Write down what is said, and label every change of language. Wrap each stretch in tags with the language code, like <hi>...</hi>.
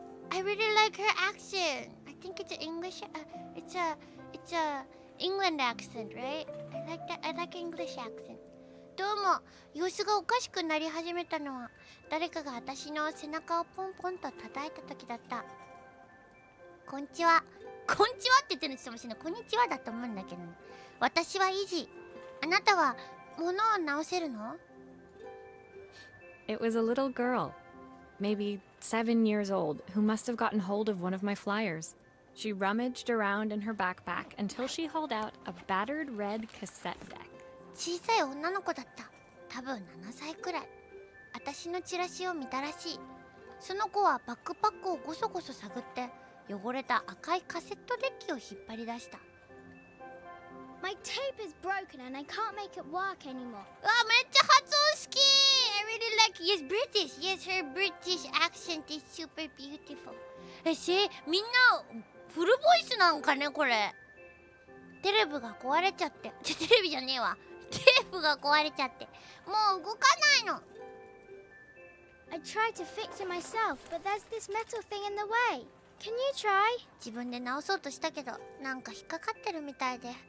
<en>I really like her accent. I think it's an English. It's a England accent, right? I like that. I like English accent.</en> <ja>どうも。様子がおかしくなり始めたのは、誰かが私の背中をポンポンと叩いた時だった。こんにちは。こんにちはって言ってるのかもしれない。こんにちはだと思うんだけど、ね、私はイジ。あなたは物を直せるの？</ja> <en>It was a little girl, maybe 7 years old, who must have gotten hold of one of my flyers. She rummaged around in her backpack until she hauled out a battered red cassette deck.</en> <ja>小さい女の子だった。多分7歳くらい。私のチラシを見たらしい。その子はバックパックをごそごそ探って汚れた赤いカセットデッキを引っ張り出した。</ja> <en>My tape is broken and I can't make it work anymore.</en> <ja>めっちゃ発音好き。</ja> <en>I really like. Yes, British. Yes, her British accent is super beautiful.</en> <ja>みんなフルボイスなんかねこれ。テレビが壊れちゃって。テレビじゃねえわ。テープが壊れちゃってもう動かないの。</ja> <en>I tried to fix it myself, but there's this metal thing in the way. Can you try?</en> <ja>自分で直そうとしたけどなんか引っかかってるみたいで。</ja>